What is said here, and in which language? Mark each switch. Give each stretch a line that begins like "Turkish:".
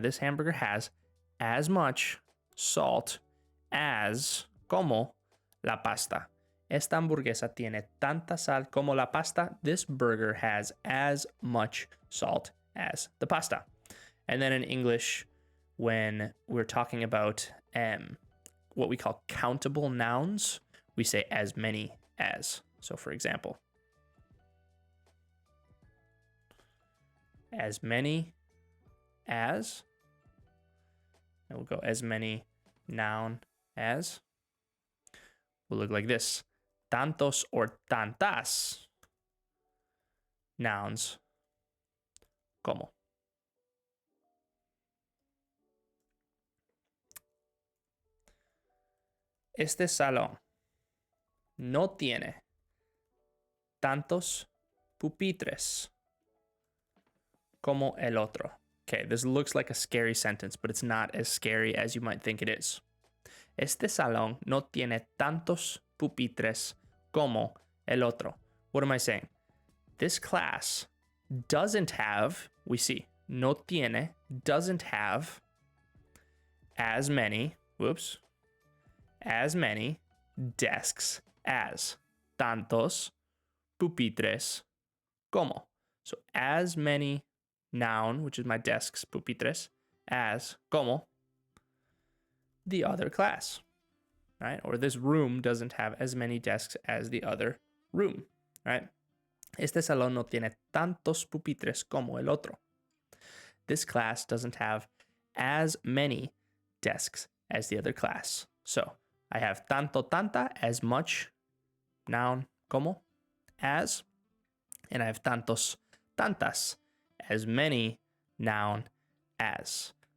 English: This hamburger has as much salt as
Spanish: como la pasta. Esta hamburguesa tiene tanta sal como la pasta.
English: This burger has as much salt as the pasta. And then in English, when we're talking about what we call countable nouns, we say as many as. So for example, as many as, and we'll go as many noun as, will look like this.
Spanish: Tantos or tantas nouns como. Este salón no tiene tantos pupitres como el otro.
English: Okay, this looks like a scary sentence, but it's not as scary as you might think it is.
Spanish: Este salón no tiene tantos pupitres como el otro.
English: What am I saying? This class doesn't have, we see,
Spanish: no tiene,
English: doesn't have as many, as many desks as.
Spanish: Tantos pupitres como.
English: So as many noun, which is my desks, pupitres, as como the other class, right? Or this room doesn't have as many desks as the other room, right?
Spanish: Este salón no tiene tantos pupitres como el otro.
English: This class doesn't have as many desks as the other class. So I have
Spanish: tanto, tanta,
English: as much, noun, como, as, and I have
Spanish: tantos, tantas,
English: as many, noun, as.